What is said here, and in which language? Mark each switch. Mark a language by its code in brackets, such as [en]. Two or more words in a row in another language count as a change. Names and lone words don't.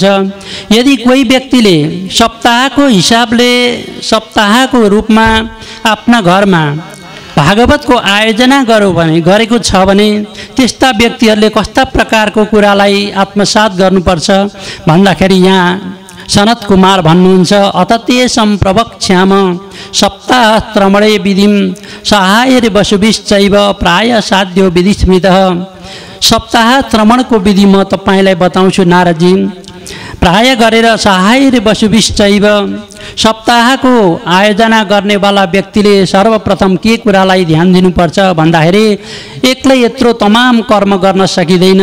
[ne] यदि कोही व्यक्तिले सप्ताहको हिसाबले सप्ताहको रूपमा आफ्ना घरमा भागवतको आयोजना गरेको छ भने त्यस्ता व्यक्तिहरूले कस्ता प्रकारको कुरालाई आत्मसात गर्नुपर्छ भन्दाखेरि यहाँ सनत कुमार भन्नुहुन्छ, [sa] अततेसं प्रवक्ष्याम सप्ताह श्रवणे विधिं सहायरे वसुभिश्चैव प्राय साध्यो विधिस्मृतः। [ne] सप्ताह श्रवणको विधि म तपाईलाई बताउँछु नारदजी। प्राय गरेर [sa] सहायरे वसुभिश्चैव [ne] सप्ताहको आयोजना गर्नेवाला व्यक्तिले सर्वप्रथम के कुरालाई ध्यान दिनुपर्छ भन्दाखेरि एक्लै यत्रो तमाम कर्म गर्न सकिँदैन।